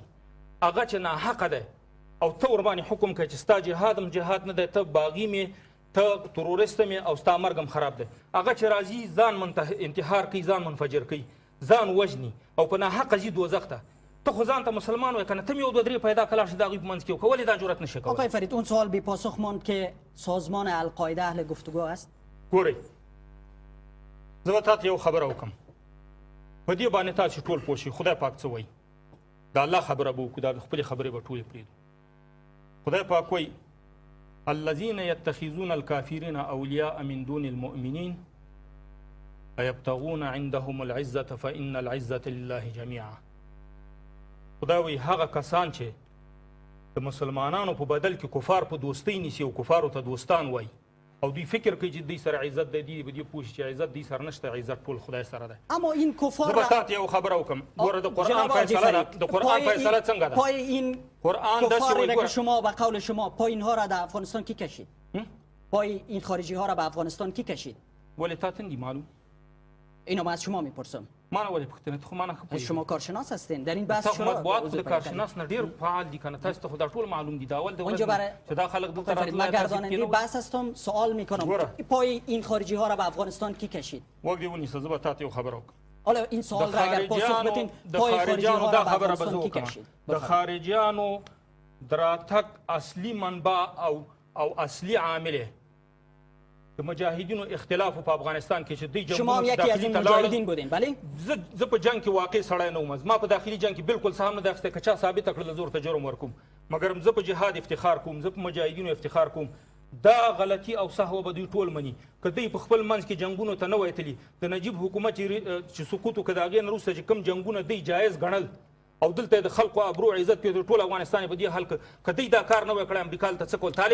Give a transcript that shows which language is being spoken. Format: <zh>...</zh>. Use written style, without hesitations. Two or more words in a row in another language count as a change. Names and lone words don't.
<ps>هغه چې ناحقه دی او ته ورباندې حکم کوي چې ستا جهاد هم جهاد نه دی، ته باغي مې، ته تروریست مې او ستا مرګ هم خراب دی. هغه چې راځي ځان انتحار کوي، ځان منفجر کوي، ځان وژني او په ناحقه ځي دوزخ ته، ته خو ځان ته مسلمان وایې که نه؟ ته مې یو دوه درې پیدا کړه چې د هغوی په منځ کې وکړه، ولې دا جرأت نشي کولی؟</ps> <fa>آقای فرید اون سوال بی پاسخ ماند که سازمان القاعده اهل گفتگو است.</fa> <ps>ګورئ زه به تا ته یو خبره وکړم، په دې باندې تاسې ټول پوه شئ. خدای پاک څه وایي؟ د الله خبره به وکړو، دا خپلې خبرې به ټولې پرېږدو. خدای پاک وایي</ps> <ar>الذين يتخذون الكافرين اولیاء من دون المؤمنین ایبتغون عندهم العزة فإن العزة لله جميعا.</ar> <ps>خدای وایي هغه کسان چې د مسلمانانو په بدل کې کفار په دوستۍ نیسي او کفارو ته دوستان وایي او دوی فکر کوي چې دوی سره عزت دی، دوی به دې پوه شي چې عزت دوی سره نشته، عزت ټول خدای سره دی.</ps> <fa>اما این کفار</fa> <ps>زه به تا ته یو خبره وکړم. ګوره د قرآن فیصله د قرآن فیصله څنګه ده؟</ps> <fa>پای این قرآن کفاری را که شما به قول شما پای اینها را در افغانستان کی کشید؟ پای این خارجی ها را به افغانستان کی کشید؟</fa> <ps>ولې تا ته معلوم؟</ps> <fa>اینو من از شما میپرسم.</fa> <ps>ما نه ولې پوښتنه؟ خو ما نه خبرې.</ps> <fa>شما کارشناس هستین در این بحث شما مطبوعات</fa> <ps>د کارشناس نه ډېر فعال دي کنه؟ تاسو ته خو دا ټول معلوم دي. دا اول د چې دا خلک دلته راغلي.</ps> <fa>من گرداننده بحث هستم، سوال میکنم پای این خارجی ها را به افغانستان کی کشید؟</fa> <ps>وګ دی ونیسه زه به تا ته یو خبره وکړم.</ps> <fa>حالا این سوال را اگر پاسخ بدین پای خارجی ها را به افغانستان کی کشید؟</fa> <ps>د خارجیانو دراتک اصلي منبع او اصلي عامل د مجاهدینو اختلاف په افغانستان کې چې دوی جنګونه</ps> <fa>شما هم یکی از این مجاهدین بودین؟ بله.</fa> <ps>زه په جنګ کې واقع سړی نه وم، ما په داخلي جنګ کې بالکل سهم نه دی اخیستی. که چا ثابته کړله زه ورته جرم ورکوم، مګر زه په جهاد افتخار کوم، زه په مجاهدینو افتخار کوم. دا غلطي او سهوه به دوی ټول مني که دوی په خپل منځ کې جنګونو ته نه وای تلي. د نجیب حکومت چې سقوط وکړه د هغې نه وروسته چې کوم جنګونه دوی جایز ګڼل او دلته د خلکو ابرو عزت په ټول افغانستان په دې حل که دوی دا کار نه وای کړی، امریکا دلته څه کول؟</ps>